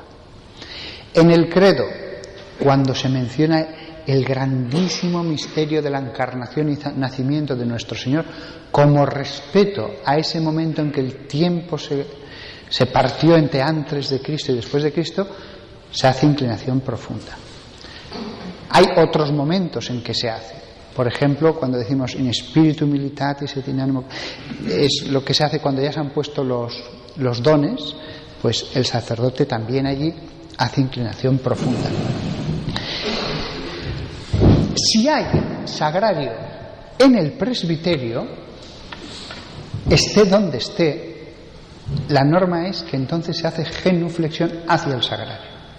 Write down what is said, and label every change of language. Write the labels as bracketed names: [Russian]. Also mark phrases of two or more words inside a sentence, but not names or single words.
[Spanish] En el credo, cuando se menciona el grandísimo misterio de la encarnación y nacimiento de nuestro Señor, como respeto a ese momento en que el tiempo se partió entre antes de Cristo y después de Cristo, se hace inclinación profunda. Hay otros momentos en que se hace. Por ejemplo, cuando decimos [Latin] in spiritu militatis et in animo, [Spanish] es lo que se hace cuando ya se han puesto los dones, pues el sacerdote también allí hace inclinación profunda. Si hay sagrario en el presbiterio, esté donde esté, la norma es que entonces se hace genuflexión hacia el sagrario.